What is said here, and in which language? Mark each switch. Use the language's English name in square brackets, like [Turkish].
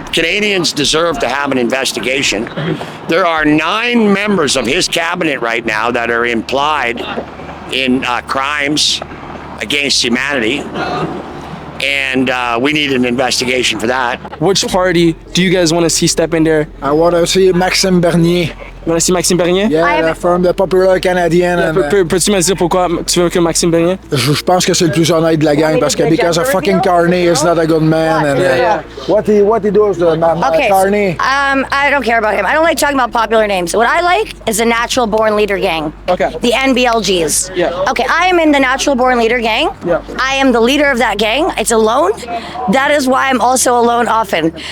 [English] Canadians deserve to have an investigation. There are 9 members of his cabinet right now that are implied in crimes against humanity, and we need an investigation for that. Which party do you guys want to see step in there? I want to see Maxime Bernier. You want to see Maxime Bernier? Yeah, from the Popular Canadian. [French] Peux-tu me dire pourquoi tu veux que Maxime Bernier? Je pense que c'est le plus honnête de la gang parce que [English] because of fucking Carney is not a good man. And what he does to Carney. I don't care about him. I don't like talking about popular names. What I like is the Natural Born Leader Gang. Okay. The NBLGs. Yeah. Okay, I am in the Natural Born Leader Gang. Yeah. I am the leader of that gang. It's alone. That is why I'm also alone often.